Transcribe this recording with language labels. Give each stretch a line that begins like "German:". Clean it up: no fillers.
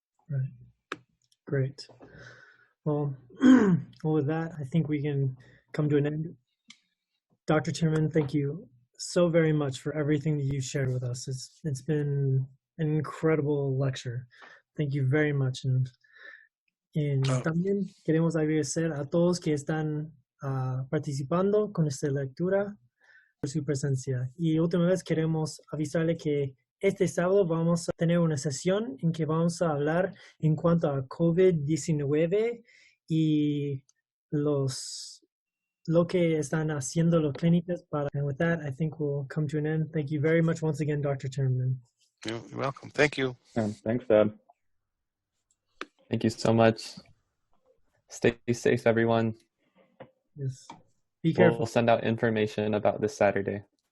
English: Right. Great. Well, well, with that, I think we can come to an end. Dr. Timmerman, thank you so very much for everything that you shared with us. It's been an incredible lecture. Thank you very much.
Spanish: And también queremos agradecer a todos que están participando con esta lectura por su presencia. Y última vez queremos avisarle que este sábado vamos a tener una sesión en que vamos a hablar en cuanto a COVID-19 y lo que están haciendo los clínicos para.
English: And with that, I think we'll come to an end. Thank you very much once again, Dr. Timmerman. You're welcome. Thank you. Thanks, Deb. Thank you so much. Stay safe, everyone. Yes. Be careful. We'll send out information about this Saturday.